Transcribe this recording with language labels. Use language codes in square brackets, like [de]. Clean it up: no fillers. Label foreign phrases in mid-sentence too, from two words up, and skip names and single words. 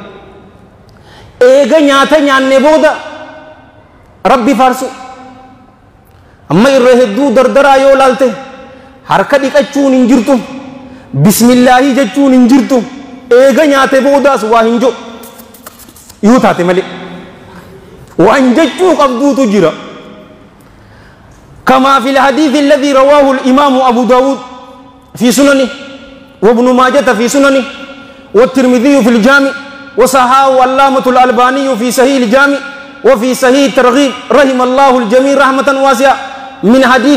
[om] eega nyaata nyaanne booda rabbi faarsu amma irra hedduu dardaraa yoo laalte harka dhiqachuun hin jirtu bismillaahi jechuun hin jirtu eega nyaate boodaas waa hin jo yoo taate malee waan jechuu qabduutu jira [ar] كما في الحديث الذي رواه الإمام أبو داود في سننه وابن ماجة في سننه والترمذي في الجامع وصححه علامة الألباني في صحيح الجامع وفي صحيح الترغيب رحم الله الجميع رحمة واسعة من حديث